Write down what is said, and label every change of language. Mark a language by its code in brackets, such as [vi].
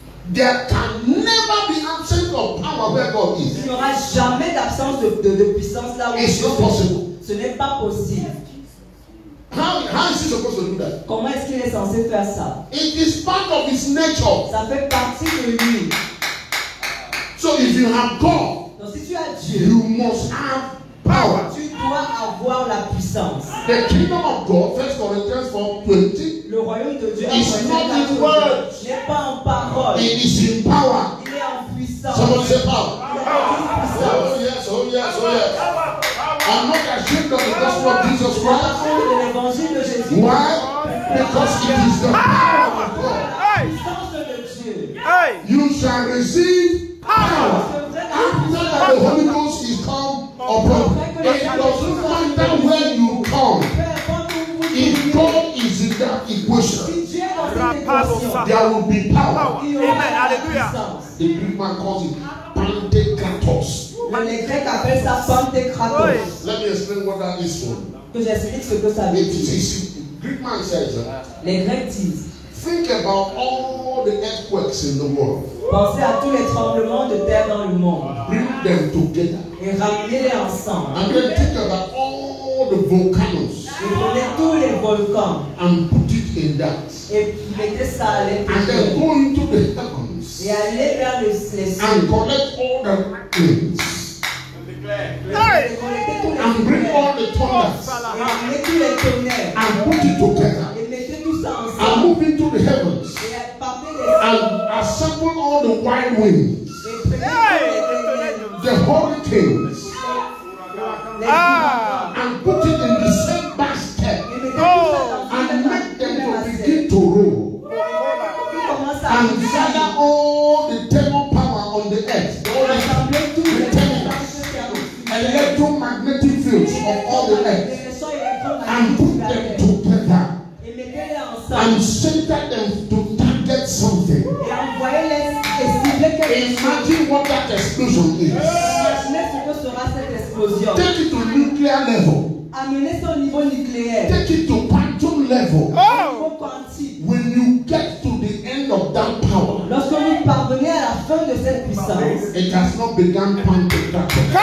[en] There can never be absence of power where God [fr] Il [en] is. [fr] n'y aura jamais d'absence de puissance là où [en] It's not possible. [fr] ce n'est pas possible. [en] How is he supposed to do that? [fr] Comment est-ce qu'il est censé faire ça? [en] It is part of his nature. [fr] Ça fait partie de lui. [en] So if you have God, [fr] Donc si tu as Dieu, [en] you must have power. [fr] tu dois avoir la puissance. [en] The kingdom of God, 1 Corinthians 4:20, [fr] Le royaume de Dieu [en] It's not in words. [fr] n'est pas en parole. [en] it is in power. [fr] Il est en puissance. [en] Someone say power. [fr] Il est en puissance. [en] Oh yes, oh yes, oh yes. I'm not ashamed of the gospel of Jesus [fr] C'est la [en] Christ. [fr] parole de l'évangile de Jésus. [en] Why? Because it is the power of God. [fr] La puissance de Dieu. [en] Hey. You shall receive power after that the Holy Ghost is come upon you. It doesn't matter where you come. If God is in that equation, [fr] Si Dieu est dans cette équation, [en] there will be power. [fr] il y aura [en] Amen. [fr] la Alléluia. puissance. [en] The Greek man calls it Pantekratos. [fr] Les Grecs appellent ça Pantékratos. [en] Let me explain what that is for. [fr] Que j'explique ce que ça veut [en] It [fr] dire. [en] is, Greek man says, [fr] Les Grecs disent, [en] think about all the earthquakes in the world. [fr] pensez à tous les tremblements de terre dans le monde [en] Bring them together. [fr] et ramenez-les ensemble. [en] And then think about all the volcanoes [fr] Et prenez tous les volcans [en] and put it in that. [fr] et mettez ça à [en] And then [fr] l'intérieur. [en] go into the heavens [fr] Et allez vers les cieux. [en] and collect all the things [fr] Et collectez tous les [en] and and bring all the thunders [fr] Ramenez tous les tonnerres. [en] and put it together [fr] Et mettez tout ça [en] and [fr] ensemble. [en] move into the heavens [fr] Et partez des [en] and assemble all the wild winds, [fr] et prenez [en] the hurricanes, [fr] les ouragans. [en] and put it in the same basket [fr] Et mettez tout ça dans [en] and [fr] une [en] make them [fr] même [en] to [fr] assiette. [en] begin to roll [fr] Puis commence à [en] and gather all the thermal power on the earth, [fr] rassembler tous les [en] electromagnetic fields of all the earth, and put them together [fr] et mettez-les ensemble. [en] and center them to target something. [fr] Et envoyez-les et ciblez quelque chose. [en] Imagine what that explosion is. [fr] Imaginez ce que sera cette explosion. [en] Take it to nuclear level. [fr] Amenez ça au niveau nucléaire. [en] Take it to quantum level. [fr] Au niveau quantique. [en] When you get to the end of that power, [fr] Lorsque vous parvenez à la fin de cette puissance, [en] it has not begun quantum crackle.